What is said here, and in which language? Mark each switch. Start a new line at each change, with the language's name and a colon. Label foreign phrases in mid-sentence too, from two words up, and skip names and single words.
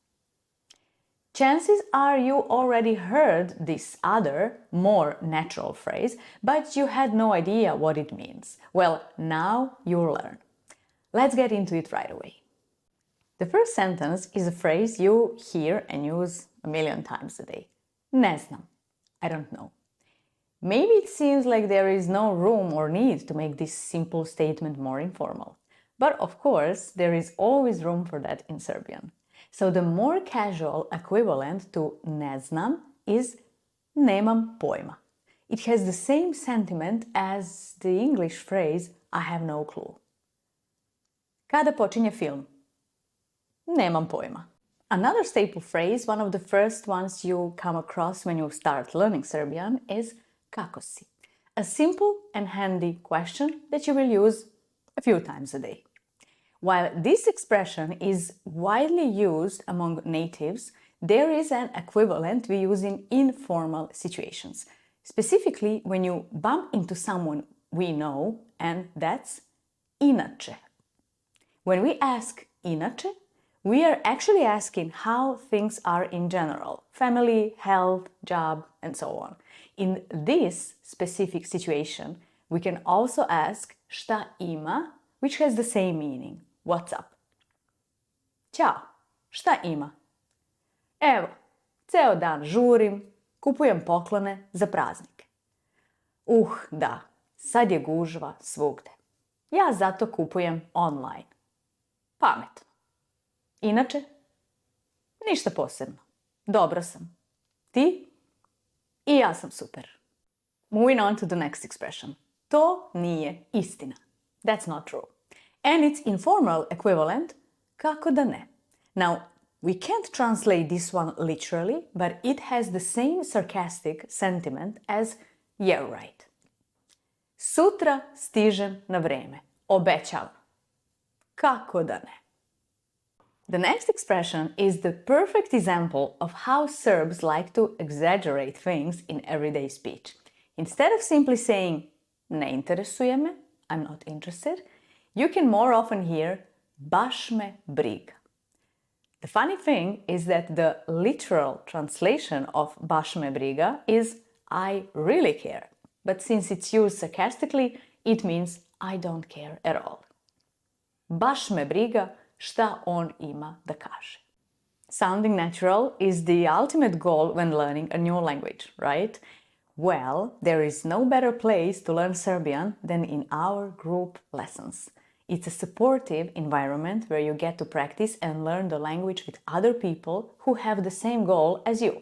English: Chances are you already heard this other, more natural phrase, but you had no idea what it means. Well, now you'll learn. Let's get into it right away. The first sentence is a phrase you hear and use a million times a day.
Serbian: Ne znam.
English: I don't know. Maybe it seems like there is no room or need to make this simple statement more informal. But of course, there is always room for that in Serbian. So the more casual equivalent to
Serbian: ne znam
English: is
Serbian: nemam pojma.
English: It has the same sentiment as the English phrase I have no clue.
Serbian: Kada počinje film? Nemam pojma.
English: Another staple phrase, one of the first ones you come across when you start learning Serbian, is
Serbian: kako si?
English: A simple and handy question that you will use a few times a day. While this expression is widely used among natives, there is an equivalent we use in informal situations, specifically when you bump into someone we know, and that's inače. When we ask inače, we are actually asking how things are in general, family, health, job, and so on. In this specific situation, we can also ask
Serbian: šta ima,
English: which has the same meaning, what's up.
Serbian: Ćao, šta ima? Evo, ceo dan žurim, kupujem poklone za praznike. Da, sad je gužva svugde. Ja zato kupujem online. Pametno. Inače, ništa posebno. Dobro sam. Ti? I ja sam super.
English: Moving on to the next expression.
Serbian: To nije istina.
English: That's not true. And its informal equivalent,
Serbian: kako da ne.
English: Now, we can't translate this one literally, but it has the same sarcastic sentiment as yeah, right.
Serbian: Sutra stižem na vreme. Obećavam. Kako da ne.
English: The next expression is the perfect example of how Serbs like to exaggerate things in everyday speech. Instead of simply saying
Serbian: ne interesuje me,
English: I'm not interested, you can more often hear
Serbian: baš me briga.
English: The funny thing is that the literal translation of
Serbian: baš me briga
English: is I really care, but since it's used sarcastically, it means I don't care at all.
Serbian: Baš me briga šta on ima da kaže.
English: Sounding natural is the ultimate goal when learning a new language, right? Well, there is no better place to learn Serbian than in our group lessons. It's a supportive environment where you get to practice and learn the language with other people who have the same goal as you.